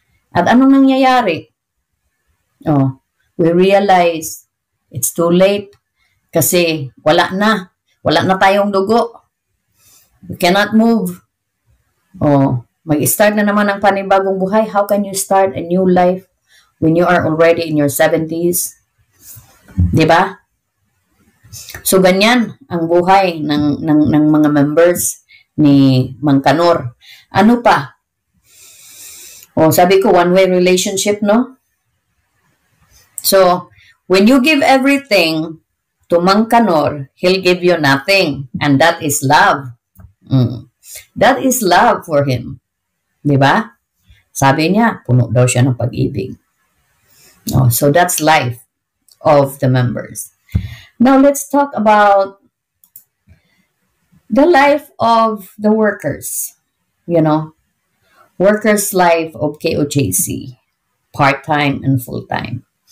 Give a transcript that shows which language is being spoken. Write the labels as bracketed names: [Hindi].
[Filipino] At anong nangyayari? [English] We realize it's too late [Filipino] kasi wala na tayong dugo. [English] We cannot move. [Filipino] Mag-start na naman ang panibagong buhay. [English] How can you start a new life when you are already in your 70s? [Filipino] Diba? So, ganyan ang buhay ng mga members ni Mang Kanor. Ano pa? Sabi ko, [English] one-way relationship, no? So, when you give everything to Mang Kanor, he'll give you nothing. And that is love. That is love for him. [Filipino] Diba? Sabi niya, puno daw siya ng pag-ibig. [English] So that's life of the members. Now let's talk about the life of the workers. You know, workers' life of KOJC, part-time and full-time.